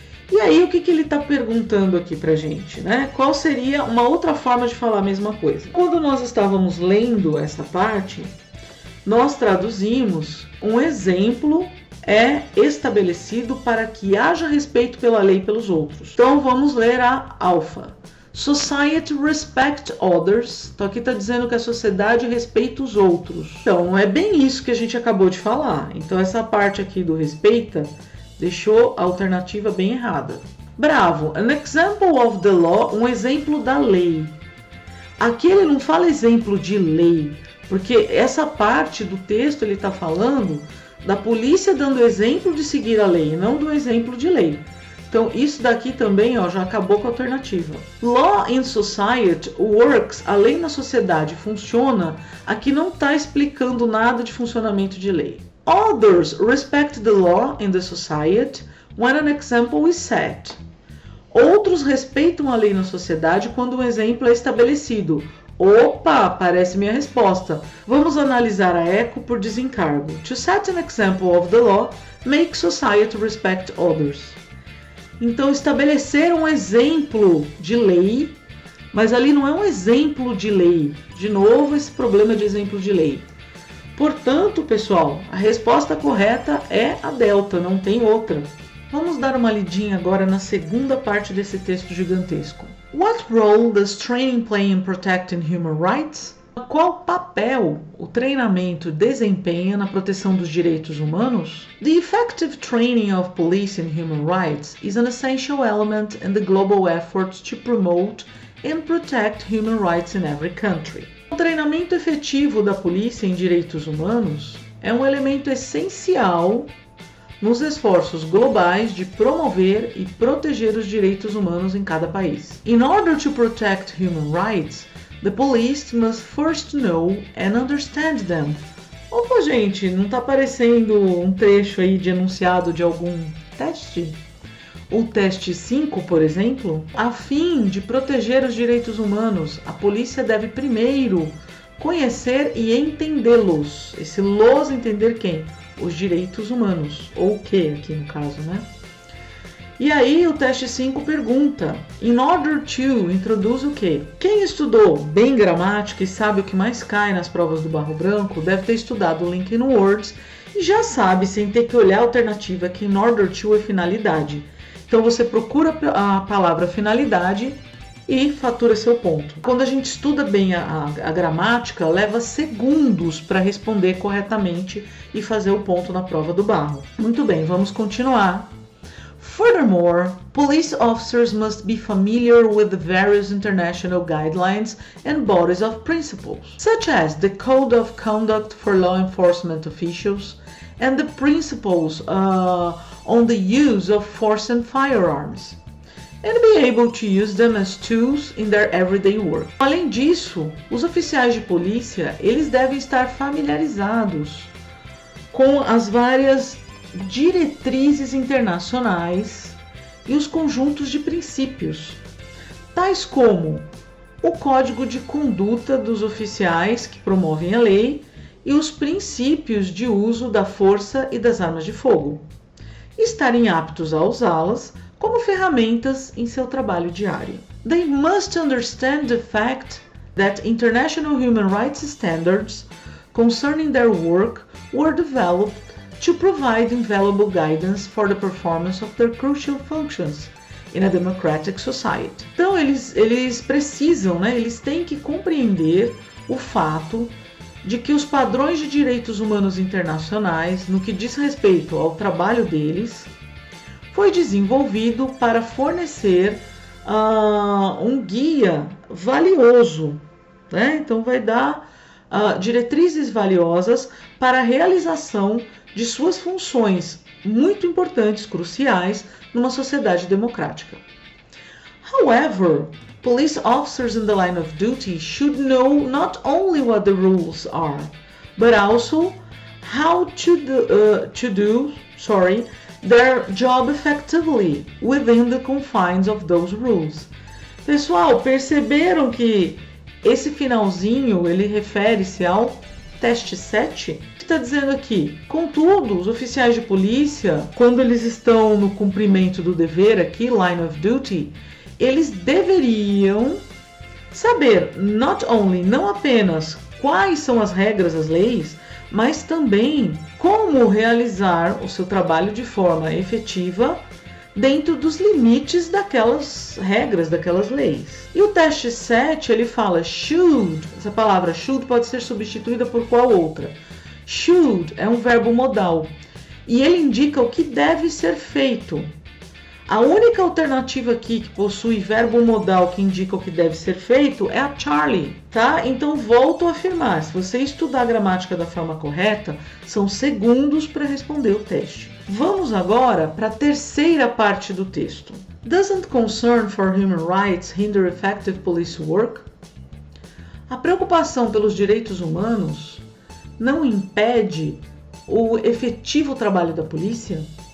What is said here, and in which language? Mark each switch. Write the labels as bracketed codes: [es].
[pt] E aí, o que ele está perguntando aqui pra gente, né? Qual seria uma outra forma de falar a mesma coisa? Quando nós estávamos lendo essa parte, nós traduzimos um exemplo é estabelecido para que haja respeito pela lei e pelos outros. Então, vamos ler a alfa. [en] Society respect others. [pt] Então, aqui está dizendo que a sociedade respeita os outros. Então, não é bem isso que a gente acabou de falar. Então, essa parte aqui do respeita deixou a alternativa bem errada. [en] Bravo, an example of the law, [pt] um exemplo da lei. Aqui ele não fala exemplo de lei, porque essa parte do texto ele está falando da polícia dando exemplo de seguir a lei, não do exemplo de lei. Então isso daqui também já acabou com a alternativa. [en] Law in society works, [pt] a lei na sociedade funciona, aqui não está explicando nada de funcionamento de lei. [en] Others respect the law in the society when an example is set. [pt] Outros respeitam a lei na sociedade quando um exemplo é estabelecido. Opa, parece minha resposta. Vamos analisar a ECO por desencargo. [en] To set an example of the law, make society respect others. [pt] Então, estabelecer um exemplo de lei, mas ali não é um exemplo de lei. De novo, esse problema de exemplo de lei. Portanto, pessoal, a resposta correta é a delta, não tem outra. Vamos dar uma lidinha agora na segunda parte desse texto gigantesco. [en] What role does training play in protecting human rights? [pt] Qual papel o treinamento desempenha na proteção dos direitos humanos? [en] The effective training of police in human rights is an essential element in the global efforts to promote and protect human rights in every country. [pt] O treinamento efetivo da polícia em direitos humanos é um elemento essencial nos esforços globais de promover e proteger os direitos humanos em cada país. [en] In order to protect human rights, the police must first know and understand them. [pt] Opa, gente, não está aparecendo um trecho aí de enunciado de algum teste? O teste 5, por exemplo, a fim de proteger os direitos humanos, a polícia deve primeiro conhecer e entendê-los. Esse los entender quem? Os direitos humanos, ou o que aqui no caso, né? E aí o teste 5 pergunta, in order to, introduz o quê? Quem estudou bem gramática e sabe o que mais cai nas provas do Barro Branco, deve ter estudado o Linking Words e já sabe, sem ter que olhar a alternativa, que in order to é finalidade. Então você procura a palavra finalidade e fatura seu ponto. Quando a gente estuda bem a gramática, leva segundos para responder corretamente e fazer o ponto na prova do Barro. Muito bem, vamos continuar. [en] Furthermore, police officers must be familiar with the various international guidelines and bodies of principles, such as the Code of Conduct for Law Enforcement Officials and the principles on the use of force and firearms, and be able to use them as tools in their everyday work. [pt] Além disso, os oficiais de polícia, eles devem estar familiarizados com as várias diretrizes internacionais e os conjuntos de princípios, tais como o Código de Conduta dos Oficiais que promovem a lei e os princípios de uso da força e das armas de fogo, e estarem aptos a usá-las como ferramentas em seu trabalho diário. [en] They must understand the fact that international human rights standards concerning their work were developed to provide invaluable guidance for the performance of their crucial functions in a democratic society. [pt] Então eles precisam, né, eles têm que compreender o fato de que os padrões de direitos humanos internacionais, no que diz respeito ao trabalho deles, foi desenvolvido para fornecer um guia valioso, né? Então vai dar diretrizes valiosas para a realização de suas funções muito importantes, cruciais, numa sociedade democrática. [en] However, police officers in the line of duty should know not only what the rules are, but also how to do their job effectively within the confines of those rules. [pt] Pessoal, perceberam que esse finalzinho ele refere-se ao teste 7? Está dizendo aqui, contudo, os oficiais de polícia, quando eles estão no cumprimento do dever aqui, line of duty, eles deveriam saber, not only, não apenas quais são as regras, as leis, mas também como realizar o seu trabalho de forma efetiva dentro dos limites daquelas regras, daquelas leis. E o teste 7, ele fala should, essa palavra should pode ser substituída por qual outra? Should é um verbo modal e ele indica o que deve ser feito. A única alternativa aqui que possui verbo modal que indica o que deve ser feito é a Charlie, tá? Então volto a afirmar, se você estudar a gramática da forma correta, são segundos para responder o teste. Vamos agora para a terceira parte do texto. [en] Doesn't concern for human rights hinder effective police work? [pt] A preocupação pelos direitos humanos não impede o efetivo trabalho da polícia?